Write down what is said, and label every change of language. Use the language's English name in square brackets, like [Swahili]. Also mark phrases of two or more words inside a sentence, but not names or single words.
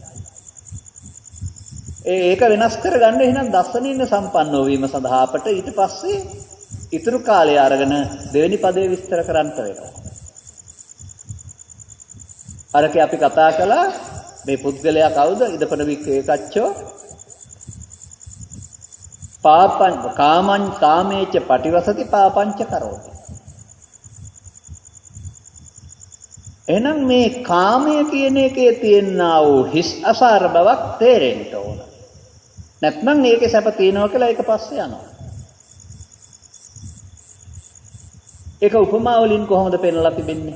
[Sinhala] ඒක වෙනස් කරගන්න එහෙනම් දස්සනේන සම්පන්නව වීම සඳහා අපට ඊට පස්සේ ඊතුරු කාලය අරගෙන දෙවෙනි පදේ විස්තර කරන්න වෙනවා. අරකේ අපි කතා කළා මේ පුද්ගලයා කවුද? [Pali] ඉදපන වික්කේකච්චෝ පාපං කාමං කාමේච පටිවසති පාපංච කරෝති. [Sinhala] එහෙනම් මේ කාමය කියන එකේ තියෙනා වූ හිස් අසාර බවක් තේරෙන්න ඕන. නැත්නම් ඒකේ සැප තියෙනවා කියලා ඒක පස්සේ යනවා. ඒක උපමා වලින් කොහොමද පෙන්වලා තිබෙන්නේ?